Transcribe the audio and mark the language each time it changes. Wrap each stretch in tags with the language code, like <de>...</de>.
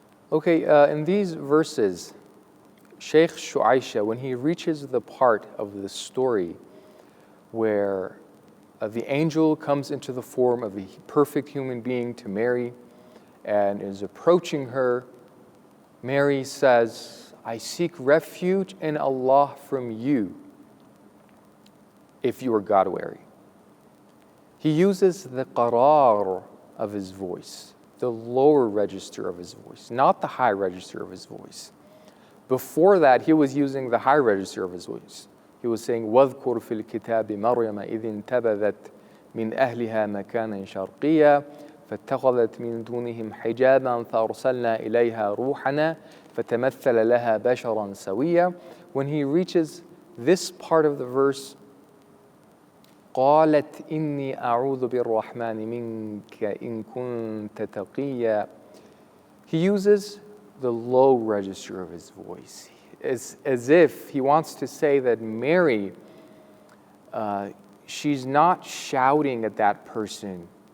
<en>Okay, in these verses, Sheikh Shuaisha, when he reaches the part of the story where the angel comes into the form of a perfect human being to Mary and is approaching her, Mary says, I seek refuge in Allah from you if you are God-wary. He uses the qarar of his voice, the lower register of his voice, not the high register of his voice. Before that, he was using the high register of his voice. He was saying,</en> <ar>وَاذْكُرْ فِي الْكِتَابِ مَرْيَمَ إِذِ انْتَبَذَتْ مِنْ أَهْلِهَا مَكَانًا شَرْقِيًّا فَاتَّخَذَتْ مِنْ دُونِهِمْ حِجَابًا فَأَرْسَلْنَا إِلَيْهَا رُوحَنَا فَتَمَثَّلَ لَهَا بَشَرًا سَوِيًّا.</ar> <en>When he reaches this part of the verse,</en> <ar>قالت إني أعوذ بالرحمن منك إن كنت تقيا,</ar> <en>he uses the low register of his voice, as if he wants to say that Mary, she's not shouting at that person,</en>